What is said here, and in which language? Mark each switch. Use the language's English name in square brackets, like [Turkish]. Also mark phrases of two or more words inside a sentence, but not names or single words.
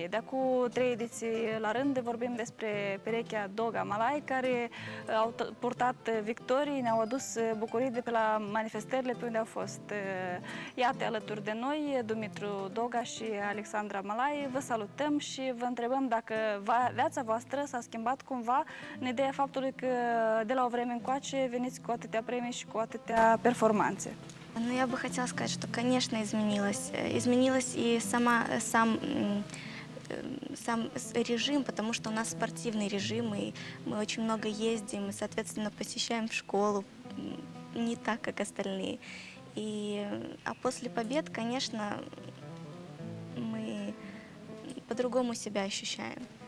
[Romanian] De acum 3 ediții la rând vorbim despre perechea Doga Malai, care au purtat victorii, ne-au adus bucurii de pe la manifestările pe unde au fost. Iată, alături de noi, Dumitru Doga și Alexandra Malai. Vă salutăm și vă întrebăm dacă viața voastră s-a schimbat cumva în ideea faptului că de la o vreme încoace veniți cu atâtea premii și cu atâtea performanțe. [Russian] Ну, я бы хотела сказать, что, конечно, изменилось. Изменилось и сам режим, потому что у нас спортивный режим, и мы очень много ездим, и, соответственно, посещаем школу не так, как остальные. А после побед, конечно, мы по-другому себя ощущаем.